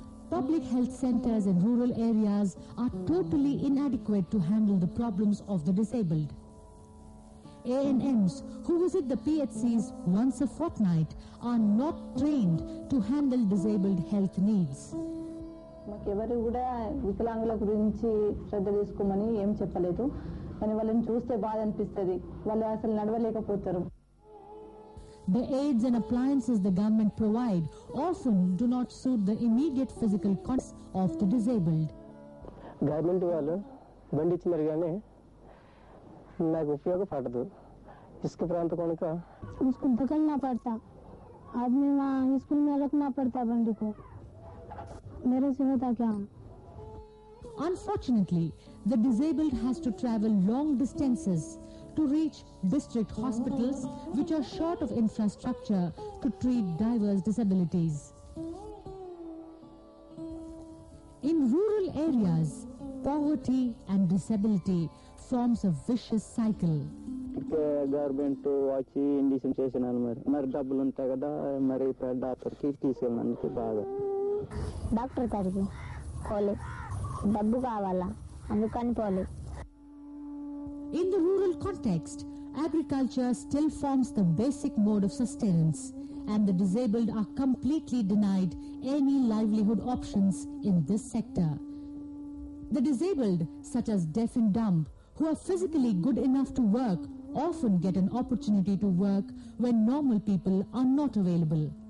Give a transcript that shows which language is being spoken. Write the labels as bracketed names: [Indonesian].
[English] Public health centers in rural areas are totally inadequate to handle the problems of the disabled. ANMs who visit the PHCs once a fortnight are not trained to handle disabled health needs. [Telugu] మాకెవరు కూడా వికలాంగుల గురించి శ్రద్ధ తీసుకోమని ఏం చెప్పలేదు, కానీ వాళ్ళని చూస్తే బాధ అనిపిస్తుంది, వాళ్ళు అసలు నడవలేకపోతారు. [English] The aids and appliances the government provide often do not suit the immediate physical costs of the disabled. [Telugu] Government వాళ్ళు బండి ఇచ్చినారు కానీ నాకు ఉపయోగపడదు. ఇసుక ప్రాంతం కనుక [Hindi] स्कूल पकड़ना पड़ता, आदमी वहाँ स्कूल में रखना पड़ता बंडी को, मेरे से होता क्या? [English] Unfortunately, the disabled has to travel long distances to reach district hospitals which are short of infrastructure to treat diverse disabilities. In rural areas, poverty and disability forms a vicious cycle. [Telugu] Government వచ్చి ఇండిషన్ చేసినాను, మరి డబ్బులు ఉంటాయి కదా, మరి డాక్టర్కి తీసుకెళ్ళడానికి బాగా డాక్టర్ కాడికి పోలే, డబ్బు కావాలా అందుకని పోలే. [English] In the rural context, agriculture still forms the basic mode of sustenance, and the disabled are completely denied any livelihood options in this sector. The disabled, such as deaf and dumb, who are physically good enough to work, often get an opportunity to work when normal people are not available.